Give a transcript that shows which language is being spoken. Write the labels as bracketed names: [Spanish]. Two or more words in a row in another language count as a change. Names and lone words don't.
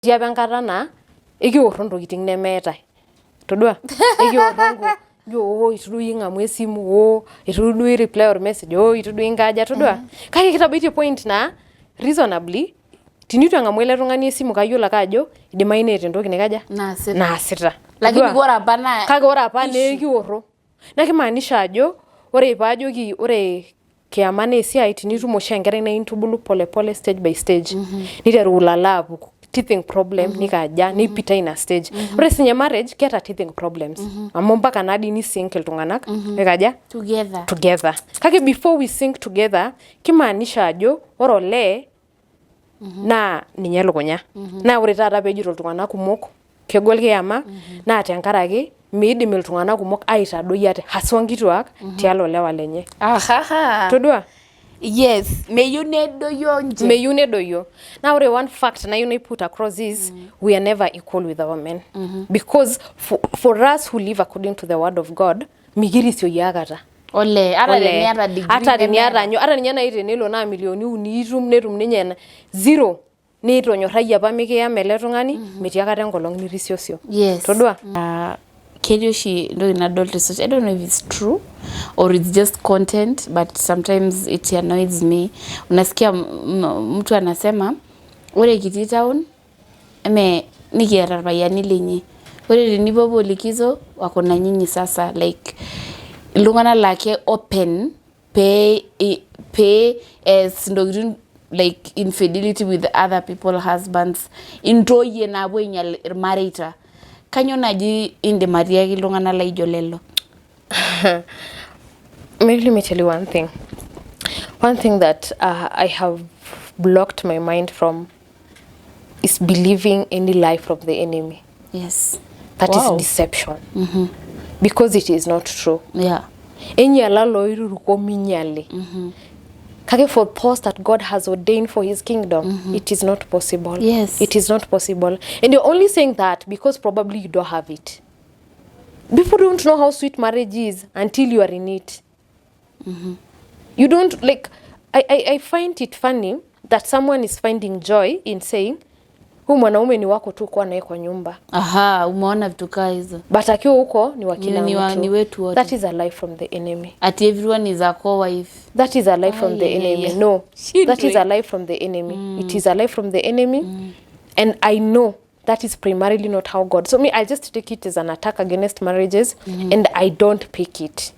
[Masai] Tiapa enkata naa ekiorro ntokiting nemeetai. Todua? Ekiorro yo itu duo ing'amu esimu itu duo [English] reply or message [Masai] itu duo inkaja todua. Kake kitabaitie point na reasonably tinitu eng'amu ele tung'ani esimu kayiolo ake ajo idimayu neeta entoki naikaja naasita. Lakini ore apa naa kake ore apa naa ekiorro. Na kimaanisha ajo ore paajoki ore kiama naa esiai tinitum oshi enkerai naa intubulu [Swahili] pole pole [English] stage by stage. [Masai] Niteru ulala apuku. [English] Teething problem [Masai] nikaja nipita ina stage. Ore sinye marriage keeta [English] teething problems. [Masai] Amu mpaka nadi ni sync iltung'anak nikaja together. Kake [English] before we sync together [Masai] kimaanisha ajo ore olee naa ninye elukunya. Naa ore taata peejito iltung'anak kumok kegol kiama naa tenkaraki miidim iltung'anak kumok aitadoi ate haswa nkituak tialo lewa lenye. Todua? Yes, meyieu nedoyio nje. Meyieu nedoyio. [English] Now one fact na you put across is we are never equal with our men. Because for us who live according to the word of God, [Masai] migirisio yakata. Ole, ara niata degree. Ara ninye na itenelo na milioni uni netum ninye zero. Nitonyorrayie apa mikiyam ele tung'ani metii akata enkolong nirisiosio. [English] Yes. [Masai] Todua? Ketii oshi ntoki nadol te social. [English] I don't know if it's true or it's just content, but sometimes it annoys me. [Swahili] Unasikia mtu anasema [Masai] ore kitii town nikiata irpayiani lenye. Ore tenipopuo [Swahili] likizo wako na nyinyi sasa [Masai] like iltung'anak lake open pay as ntokitin [English] like infidelity with other people's husbands [Masai] intoyie naapuo ainyal irmareita. Kanyo naji indim atiaki iltung'anak laijo lelo? [English] Let me tell you one thing. One thing that I have blocked my mind from is believing any lie from the enemy. Yes. That is deception. Because it is not true. Yeah. [Masai] Enyala loiruruko minyale. [English] Kage for those that God has ordained for his kingdom, it is not possible. Yes. It is not possible. And you're only saying that because probably you don't have it. People don't know how sweet marriage is until you are in it. You don't, like, I find it funny that someone is finding joy in saying, [Swahili] huu mwanaume ni wako tu kwa naye kwa nyumba. Aha, umeona vitu kaa hizo. But akiwa huko ni wakina mtu. Ni wetu wote. [English] That is a lie from the enemy. Ati everyone is a co-wife. That is a lie from the enemy. No, that is a lie from the enemy. It is a lie from the enemy. And I know that is primarily not how God. So I just take it as an attack against marriages and I don't pick it.